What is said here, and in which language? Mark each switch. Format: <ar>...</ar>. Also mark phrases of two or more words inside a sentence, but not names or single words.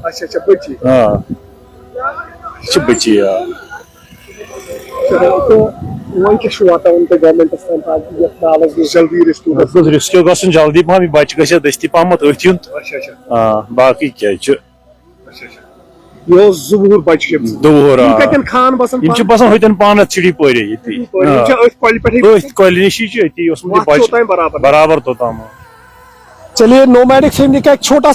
<ks>बच्ची रेस्क्यू गन जल्दी पहम बच्चे गि दस्ती पहम अथ युन बाकी क्या बसान हतन पान चिड़ीपोरे कल नशी बराबर तोताम।</ks> <hi>चलिए</hi> <en>nomadic family</en> <hi>का एक छोटा</hi>